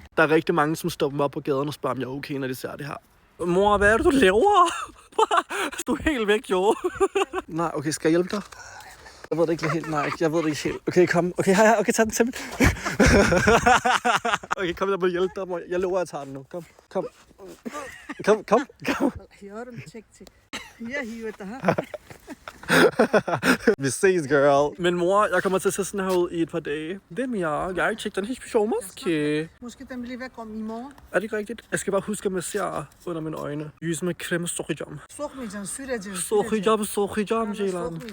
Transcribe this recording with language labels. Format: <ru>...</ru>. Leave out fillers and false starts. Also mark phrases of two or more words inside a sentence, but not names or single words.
<da>Der er rigtig mange, som stopper mig op på gaden og spørger, om jeg er okay, når de ser det her. Mor, hvad er det, du laver? Du er helt væk, jo. Nej, okay, skal jeg hjælpe dig? Jeg ved det ikke helt. Nej, jeg ved det ikke helt. Okay, kom. Okay, hej. Okay, tag den til mig. Okay, kom, jeg må hjælpe dig. Jeg lover, at jeg tager den nu. Kom.</da> <tr>Yorum çekti. Ya hivet her.</tr> <da>Vi ses, girl. Men mor, jeg kommer til at se sådan her ud i et par dage. Det er mere. Jeg har ikke tjekket den</da> <tr>hiçbir şey olmaz ki.</tr> <da>Måske den bliver væk om i morgen. Er det ikke rigtigt? Jeg skal bare huske at massere under mine øjne.</da> <tr>Yüzüme krem sokacağım. Sokmayacaksın, süreceğim. Sokacağım Ceylan.</tr>